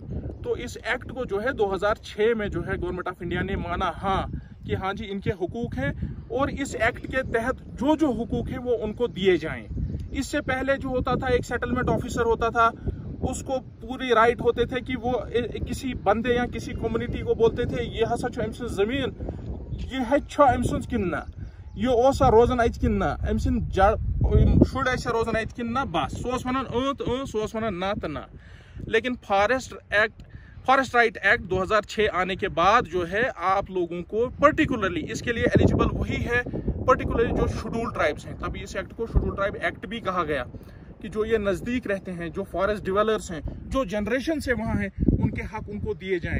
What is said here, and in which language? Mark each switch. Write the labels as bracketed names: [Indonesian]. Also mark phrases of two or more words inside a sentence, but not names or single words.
[Hindi] तो इस एक्ट को जो है 2006 में जो है [English] Government of India [Hindi] ने माना कि हाँ जी इनके हुकूक हैं, और इस एक्ट के तहत जो हुकूक है वो उनको दिए जाएं। इससे पहले जो होता था, एक [English] settlement officer [Hindi] होता था, उसको पूरी राइट होते थे कि वो किसी बंदे या किसी कम्युनिटी को बोलते थे [Kashmiri] ये हसा छ अमस जमीन, ये है अमस किन्ना, ये ओसा रोजन अत किन्ना, अमस जड़ शुड ऐसा रोजन अत किन्ना, बस सोस वनान सोस वनान ना तो ना। [Hindi] लेकिन फॉरेस्ट राइट एक्ट 2006 आने के बाद जो है आप लोगों को पर्टिकुलरली इसके लिए एलिजिबल वही है, पर्टिकुलरली जो [English] scheduled tribes [Hindi] हैं। तभी इस एक्ट को शेड्यूल्ड ट्राइब एक्ट भी कहा गया कि जो ये नज़दीक रहते हैं, जो [English] forest developers [Hindi] हैं, जो जनरेशन से वहाँ हैं, उनके हक उनको दिए जाएं।